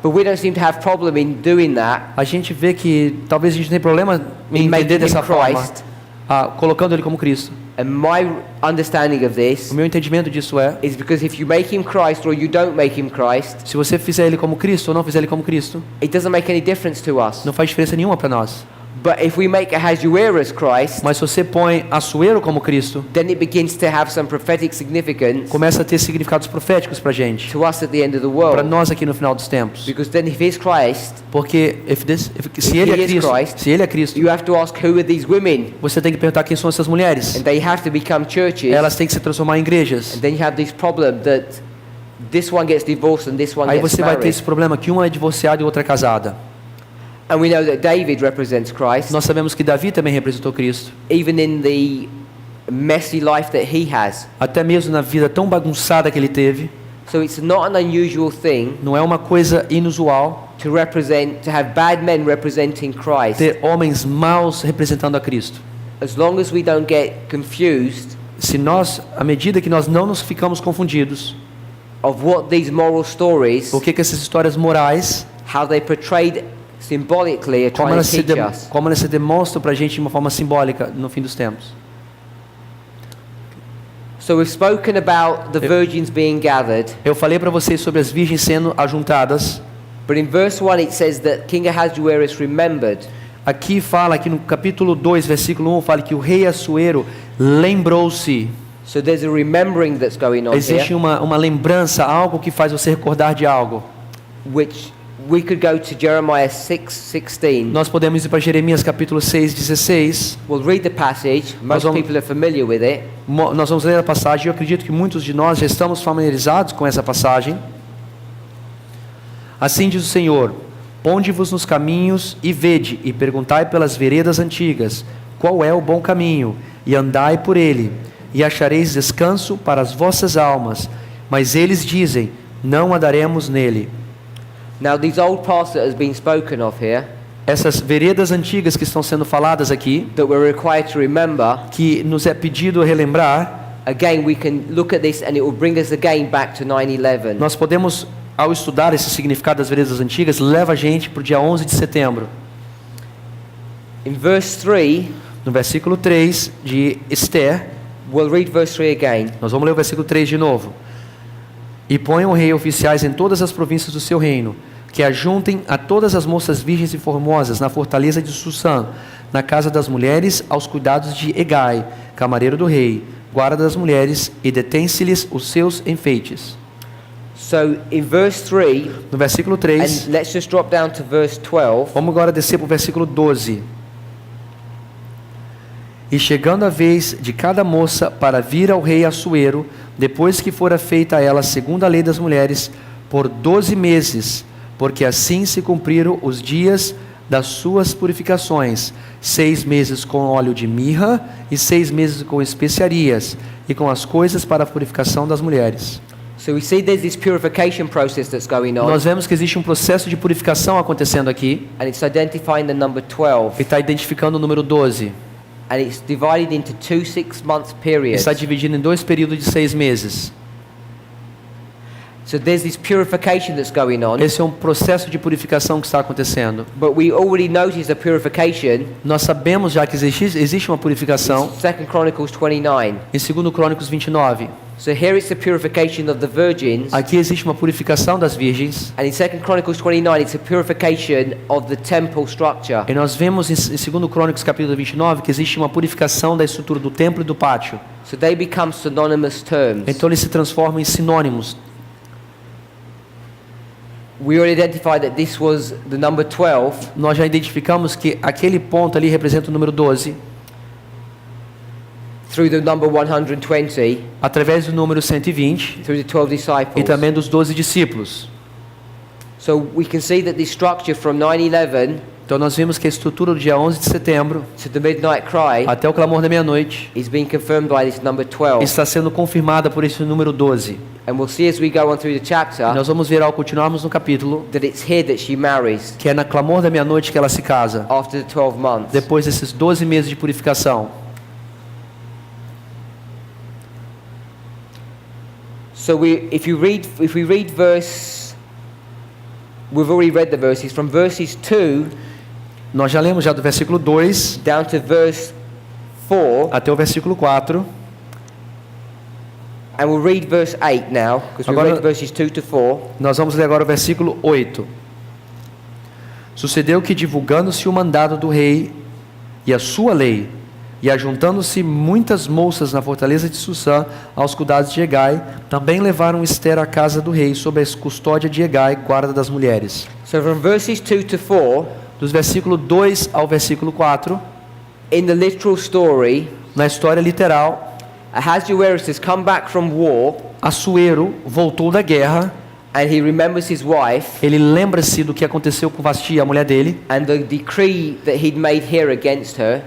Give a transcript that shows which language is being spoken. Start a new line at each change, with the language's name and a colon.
English: But we don't seem to have problem in doing that,
Portuguese: A gente vê que talvez a gente tenha problema em
English: in
Portuguese: entender
English: making him
Portuguese: dessa forma,
English: Christ.
Portuguese: colocando ele como Cristo.
English: And my understanding of this
Portuguese: O meu entendimento disso é,
English: is because if you make him Christ or you don't make him Christ,
Portuguese: se você fizer ele como Cristo ou não fizer ele como Cristo,
English: it doesn't make any difference to us.
Portuguese: não faz diferença nenhuma para nós.
English: But if we make Ahasuerus Christ,
Portuguese: Mas se você põe Assuero como Cristo,
English: then it begins to have some prophetic significance
Portuguese: começa a ter significados proféticos para gente,
English: to us at the end of the
Portuguese: para
English: world.
Portuguese: nós aqui no final dos tempos.
English: Because then if he's Christ,
Portuguese: Porque se ele é
English: he is
Portuguese: Cristo,
English: Christ,
Portuguese: se ele é Cristo,
English: you have to ask who are these women?
Portuguese: você tem que perguntar quem são essas mulheres.
English: And they have to become churches.
Portuguese: Elas têm que se transformar em igrejas.
English: And then you have this problem that this one gets divorced and this one
Portuguese: Aí
English: gets
Portuguese: você vai ter
English: married.
Portuguese: esse problema que uma é divorciada e outra é casada.
English: And we know that David represents Christ,
Portuguese: Nós sabemos que Davi também representou Cristo,
English: even in the messy life that he has.
Portuguese: até mesmo na vida tão bagunçada que ele teve.
English: So it's not an unusual thing
Portuguese: Não é uma coisa inusual
English: to have bad men representing Christ,
Portuguese: ter homens maus representando a Cristo.
English: as long as we don't get confused
Portuguese: Se nós, à medida que nós não nos ficamos confundidos,
English: of what these moral stories,
Portuguese: por que essas histórias morais,
English: how they portrayed symbolically are trying to teach us.
Portuguese: como elas se demonstram para a gente de uma forma simbólica no fim dos tempos.
English: So we've spoken about the virgins being gathered,
Portuguese: Eu falei para vocês sobre as virgens sendo ajuntadas.
English: but in verse 1 it says that King Ahasuerus remembered.
Portuguese: Aqui fala, aqui no capítulo 2, versículo 1, fala que o rei Assuero lembrou-se.
English: So there's a remembering that's going on
Portuguese: Existe
English: here,
Portuguese: uma lembrança, algo que faz você recordar de algo.
English: which we could go to Jeremiah 6:16.
Portuguese: Nós podemos ir para Jeremias capítulo 6:16.
English: We'll read the passage. Most
Portuguese: vamos-
English: people are familiar with it.
Portuguese: Nós vamos ler a passagem. Eu acredito que muitos de nós já estamos familiarizados com essa passagem. Assim diz o Senhor: ponde-vos nos caminhos e vede, e perguntai pelas veredas antigas, qual é o bom caminho, e andai por ele, e achareis descanso para as vossas almas. Mas eles dizem: não andaremos nele.
English: Now, these old paths that has been spoken of here,
Portuguese: Essas veredas antigas que estão sendo faladas aqui,
English: that we're required to remember,
Portuguese: que nos é pedido relembrar,
English: again, we can look at this and it will bring us again back to 9/11.
Portuguese: nós podemos, ao estudar esse significado das veredas antigas, leva a gente para o dia 11 de setembro.
English: In verse 3,
Portuguese: No versículo 3 de Esther,
English: we'll read verse 3 again.
Portuguese: nós vamos ler o versículo 3 de novo. E ponham o rei oficiais em todas as províncias do seu reino, que ajuntem a todas as moças virgens e formosas na fortaleza de Sussã, na casa das mulheres, aos cuidados de Egai, camareiro do rei, guarda das mulheres, e detém-se-lhes os seus enfeites.
English: So, in verse 3,
Portuguese: No versículo 3,
English: and let's just drop down to verse 12.
Portuguese: vamos agora descer para o versículo 12. E chegando a vez de cada moça para vir ao rei Assuero, depois que fora feita a ela segundo a lei das mulheres, por 12 meses, porque assim se cumpriram os dias das suas purificações, 6 meses com óleo de mirra e 6 meses com especiarias e com as coisas para a purificação das mulheres.
English: So we see there's this purification process that's going on,
Portuguese: Nós vemos que existe um processo de purificação acontecendo aqui,
English: and it's identifying the number 12,
Portuguese: e está identificando o número 12.
English: and it's divided into 2 6-month periods.
Portuguese: Está dividido em 2 períodos de 6 meses.
English: So there's this purification that's going on,
Portuguese: Esse é um processo de purificação que está acontecendo.
English: but we already noticed the purification
Portuguese: Nós sabemos já que existe uma purificação
English: in 2 Chronicles 29.
Portuguese: em 2 Crônicos 29.
English: So here it's the purification of the virgins,
Portuguese: Aqui existe uma purificação das virgens.
English: and in 2 Chronicles 29 it's a purification of the temple structure.
Portuguese: E nós vemos em 2 Crônicos capítulo 29 que existe uma purificação da estrutura do templo e do pátio.
English: So they become synonymous terms.
Portuguese: Então eles se transformam em sinônimos.
English: We already identified that this was the number 12,
Portuguese: Nós já identificamos que aquele ponto ali representa o número 12,
English: through the number 120,
Portuguese: através do número 120
English: through the 12
Portuguese: e
English: disciples.
Portuguese: também dos 12 discípulos.
English: So we can see that this structure from 9/11
Portuguese: Então nós vimos que a estrutura do dia 11 de setembro
English: to the midnight cry
Portuguese: até o clamor da meia-noite
English: is being confirmed by this number 12.
Portuguese: está sendo confirmada por esse número 12.
English: And we'll see as we go on through the
Portuguese: E
English: chapter
Portuguese: nós vamos ver ao continuarmos no capítulo
English: that it's here that she marries
Portuguese: que é na clamor da meia-noite que ela se casa,
English: after the 12 months.
Portuguese: depois desses 12 meses de purificação.
English: So if we read verse, we've already read the verses from verses 2
Portuguese: Nós já lemos já do versículo 2
English: down to verse 4,
Portuguese: até o versículo 4.
English: and we'll read verse 8 now because we
Portuguese: Agora-
English: read verses 2 to 4.
Portuguese: Nós vamos ler agora o versículo 8. Sucedeu que, divulgando-se o mandado do rei e a sua lei, e ajuntando-se muitas moças na fortaleza de Sussã aos cuidados de Egai, também levaram Esther à casa do rei sob a custódia de Egai, guarda das mulheres.
English: So from verses 2 to 4,
Portuguese: Dos versículos 2 ao versículo 4,
English: in the literal story,
Portuguese: na história literal,
English: Ahasuerus has come back from war
Portuguese: Assuero voltou da guerra,
English: and he remembers his wife
Portuguese: ele lembra-se do que aconteceu com Vasti, a mulher dele,
English: and the decree that he'd made here against her.